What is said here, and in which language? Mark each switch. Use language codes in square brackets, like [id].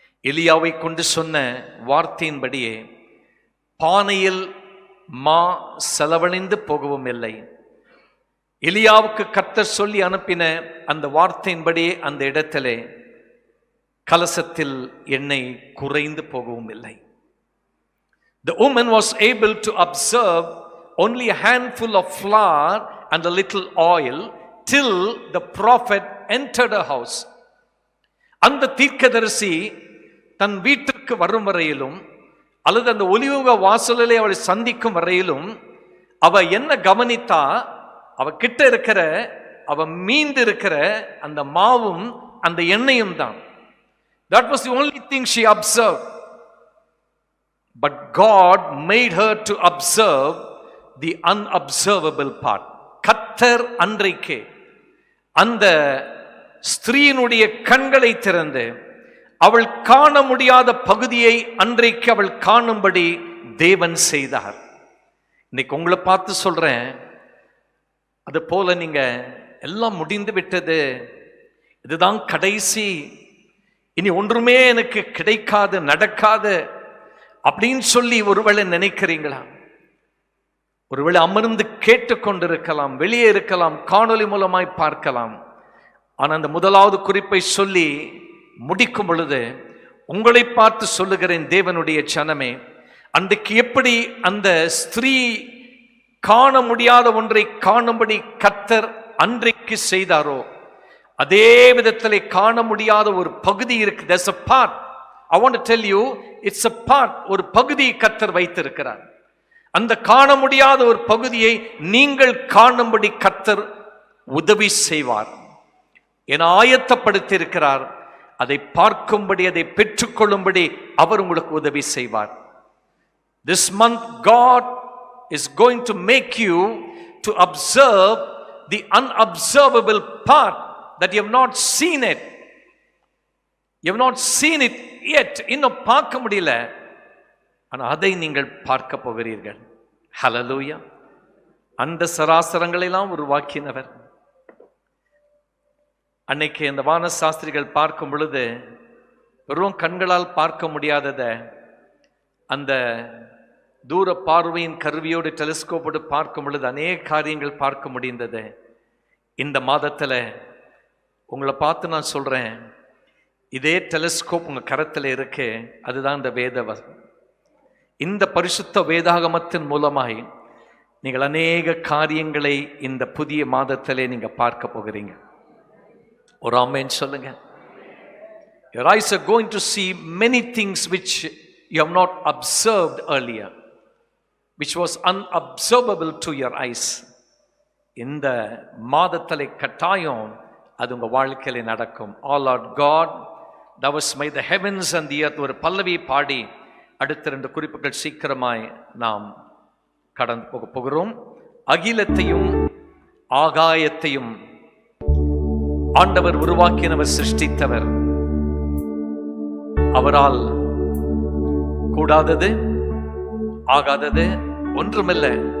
[ta] எலியாவை கொண்டு சொன்ன வார்த்தையின்படியே பானையில் மா செலவழிந்து போகவும் இல்லை. எலியாவுக்கு கர்த்தர் சொல்லி அனுப்பின அந்த வார்த்தையின்படியே அந்த இடத்திலே கலசத்தில் எண்ணெய் குறைந்து போகவும் இல்லை. [en] The woman was able to observe only a handful of flour and a little oil till the prophet entered her house. [ta] அந்த தீர்க்கதரிசி தன் வீட்டுக்கு வரும் வரையிலும் அல்லது அந்த ஒலிவ வாசலிலே அவளை சந்திக்கும் வரையிலும் அவ என்ன கவனித்தா, அவ கிட்ட இருக்கிற அவ மீந்து இருக்கிற அந்த மாவும் அந்த எண்ணெயும் தான். [en] That was the only thing she observed. But God made her to observe the unobservable part. [ta] கர்த்தர் அன்றைக்கே அந்த ஸ்திரீயினுடைய கண்களை திறந்து அவள் காண முடியாத பகுதியை அன்றைக்கு அவள் காணும்படி தேவன் செய்தார். இன்னைக்கு உங்களை பார்த்து சொல்றேன், அது போல நீங்க எல்லாம் முடிந்து விட்டது, இதுதான் கடைசி, இனி ஒன்றுமே எனக்கு கிடைக்காது, நடக்காது அப்படின்னு சொல்லி ஒருவேளை நினைக்கிறீங்களா? ஒருவேளை அமர்ந்து கேட்டுக்கொண்டிருக்கலாம், வெளியே இருக்கலாம், காணொலி மூலமாய் பார்க்கலாம். ஆனால் அந்த முதலாவது குறிப்பை சொல்லி முடிக்கும் பொழுது உங்களை பார்த்து சொல்லுகிறேன், தேவனுடைய ஜனமே, அன்றைக்கு எப்படி அந்த ஸ்திரீ காண முடியாத ஒன்றை காணும்படி கர்த்தர் அன்றைக்கு செய்தாரோ, அதே விதத்திலே காண முடியாத ஒரு பகுதி இருக்கு. [en] There's a part. I want to tell you, it's a part. [ta] ஒரு பகுதியை கர்த்தர் வைத்திருக்கிறார். அந்த காண முடியாத ஒரு பகுதியை நீங்கள் காணும்படி கர்த்தர் உதவி செய்வார் என ஆயத்தப்படுத்தி இருக்கிறார். அதை பார்க்கும்படி, அதை பெற்றுக்கொள்ளும்படி அவர் உங்களுக்கு உதவி செய்வார். [en] This month God is going to make you to observe the unobservable part that you have not seen it. You have not seen it yet. [ta] இன்னும் பார்க்க முடியல, ஆனால் அதை நீங்கள் பார்க்க போகிறீர்கள். ஹல்லேலூயா. அந்த சராசரங்களை எல்லாம் உருவாக்கினவர். அன்னைக்கு அந்த வான சாஸ்திரிகள் பார்க்கும் பொழுது வெறும் கண்களால் பார்க்க முடியாதத அந்த தூர பார்வையின் கருவியோடு டெலிஸ்கோப்போடு பார்க்கும் பொழுது அநேக காரியங்கள் பார்க்க முடிந்தது. இந்த மாதத்தில் உங்களை பார்த்து நான் சொல்றேன், இதே டெலிஸ்கோப் உங்க கரத்தில் இருக்கு. அதுதான் இந்த வேதவசனம். இந்த பரிசுத்த வேதாகமத்தின் மூலமாய் நீங்கள் அநேக காரியங்களை இந்த புதிய மாதத்திலே நீங்க பார்க்க போகிறீங்க. ஒரு ஆமென் சொல்லுங்க. [en] Your eyes are going to see many things which you have not observed earlier, which was unobservable to your eyes. [ta] இந்த மாதத்திலே கட்டாயம் அது உங்க வாழ்க்கையில நடக்கும். [en] All Lord God, thou hast made the heavens and the earth. [ta] ஒரு பல்லவி பாடி அடுத்த 2 குறிப்புகள் சீக்கிரமாய் நாம் கடந்து போக போகிறோம். அகிலத்தையும் ஆகாயத்தையும் ஆண்டவர் உருவாக்கினவர், சிருஷ்டித்தவர். அவரால் கூடாதது ஆகாதது ஒன்றுமில்லை.